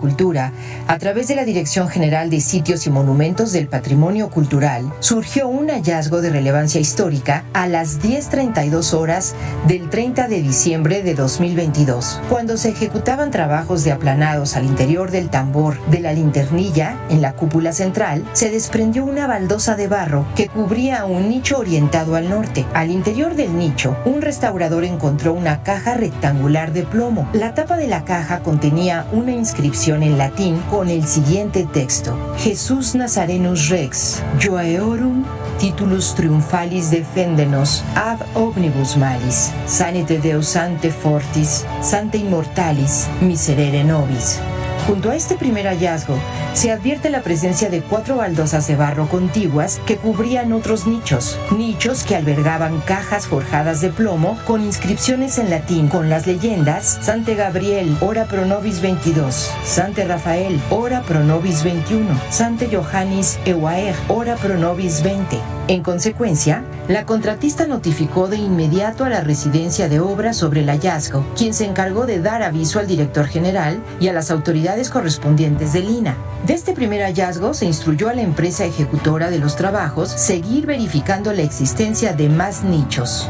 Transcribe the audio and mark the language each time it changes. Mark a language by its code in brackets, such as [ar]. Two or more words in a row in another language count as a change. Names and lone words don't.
[es] Cultura a través de la Dirección General de Sitios y Monumentos del Patrimonio Cultural, surgió un hallazgo de relevancia histórica a las 10:32 horas del 30 de diciembre de 2022, cuando se ejecutaban trabajos de aplanados al interior del tambor de la linternilla en la cúpula central. Se desprendió una baldosa de barro que cubría un nicho orientado al norte. Al interior del nicho, un un restaurador encontró una caja rectangular de plomo. La tapa de la caja contenía una inscripción en latín con el siguiente texto: [la] Jesus Nazarenus Rex, Joaeorum titulus triumphalis defendenos ab omnibus malis, sanite Deus ante fortis, sante immortalis, miserere nobis. [es] Junto a este primer hallazgo, se advierte la presencia de 4 baldosas de barro contiguas que cubrían otros nichos que albergaban cajas forjadas de plomo con inscripciones en latín con las leyendas: [la] Sante Gabriel, ora pro nobis 22, Sante Rafael, ora pro nobis 21, Sante Johannis Ewaer, ora pro nobis 20. [es] En consecuencia, la contratista notificó de inmediato a la Residencia de Obra sobre el hallazgo, quien se encargó de dar aviso al director general y a las autoridades correspondientes del INAH. De este primer hallazgo se instruyó a la empresa ejecutora de los trabajos seguir verificando la existencia de más nichos.